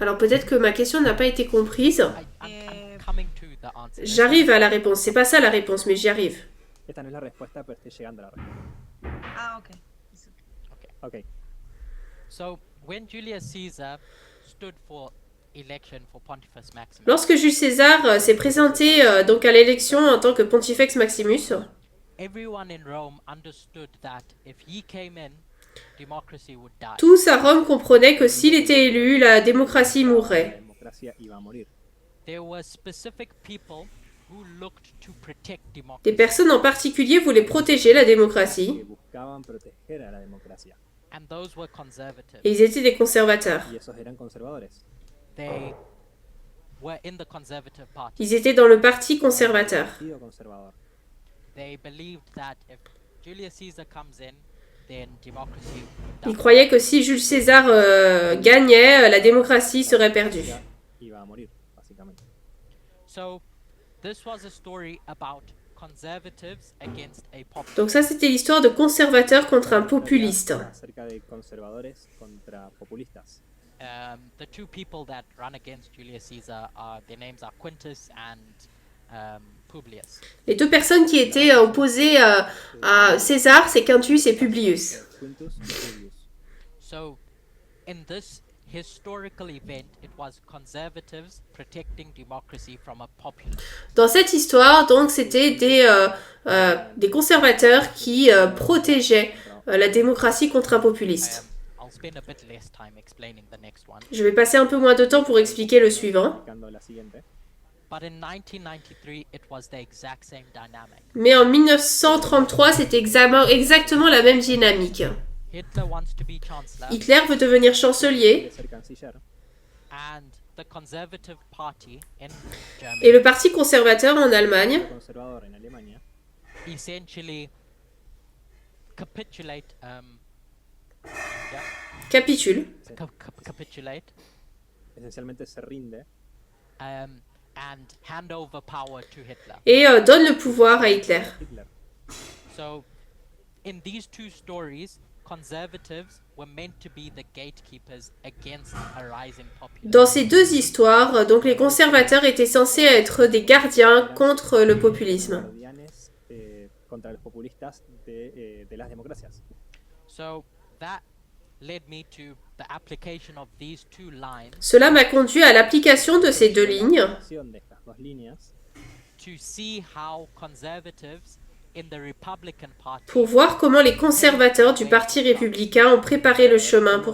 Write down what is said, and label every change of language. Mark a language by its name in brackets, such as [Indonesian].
[French] Alors peut-être que ma question n'a pas été comprise. [English] I'm coming to the answer. [French] J'arrive à la réponse. C'est pas ça la réponse, mais j'y arrive. [Spanish] Esta no es la respuesta, pero estoy llegando a la respuesta. [English] ok. Ok. So when Julius Caesar stood for election for Pontifex Maximus, [French] Lorsque Jules César s'est présenté donc à l'élection en tant que Pontifex Maximus, [English] everyone in Rome understood that if he came in, democracy would die. [French] tous à Rome comprenaient que s'il était élu, la démocratie [Spanish] La [French] mourrait. [Spanish] democracia iba a morir. [English] There were specific people who looked to protect [French] Des [English] democracy, [French] personnes en particulier voulaient protéger la démocratie, [Spanish] Que buscaban proteger a la democracia. [English] and those were conservatives. [French] et ils étaient des conservateurs. [Spanish] Y esos eran conservadores. [English] They were in the conservative party. [French] Ils étaient dans le parti conservateur. [Spanish] Partido conservador. [English] They believed that if Julius Caesar comes in, then democracy would [French] Ils croyaient que si Jules César gagnait, la démocratie serait perdue. [Spanish] Ya iba a morir, básicamente. [English] So this was a story about conservatives against a populist. [French] Donc ça, c'était l'histoire de conservateurs contre un populiste. [Spanish] Acerca de conservadores contra populistas. [English] The two people that run against Julius Caesar are their names are Quintus and Publius. [French] Les deux personnes qui étaient opposées à César, c'est Quintus et Publius. [Spanish] Quintus y Publius. [English] So in this historical event, it was conservatives protecting democracy from a populist. [French] Dans cette histoire, donc, c'était des conservateurs qui protégeaient la démocratie contre un populiste. [English] I'll spend a bit less time explaining the next one. [French] Je vais passer un peu moins de temps pour expliquer le suivant. [Spanish] Explicando la siguiente. [English] But in 1993, it was the exact same dynamic. [French] Mais en 1933, c'était exactement la même dynamique. [English] Hitler wants to be chancellor, [French] Hitler veut devenir chancelier [Spanish] De ser canciller. [English] and the Conservative Party in Germany [French] et le parti conservateur en Allemagne [Spanish] Conservador en Alemania. [English] essentially capitulate [French] capitule [English] capitulate, [Spanish] esencialmente se rinde [English] and hand over power to Hitler. [French] et donne le pouvoir à Hitler. [Spanish] Hitler. [English] So, in these two stories, conservatives were meant to be the gatekeepers against a rising populism. [French] Dans ces deux histoires, donc les conservateurs étaient censés être des gardiens contre le populisme. [Spanish] Guardianes contra los populistas de las democracias. [English] So that led me to the application of these two lines [French] Cela m'a conduit à l'application de ces deux lignes [Spanish] De estas dos líneas [English] to see how conservatives in the Republican Party [French] pour voir comment les conservateurs du Parti républicain ont préparé le chemin pour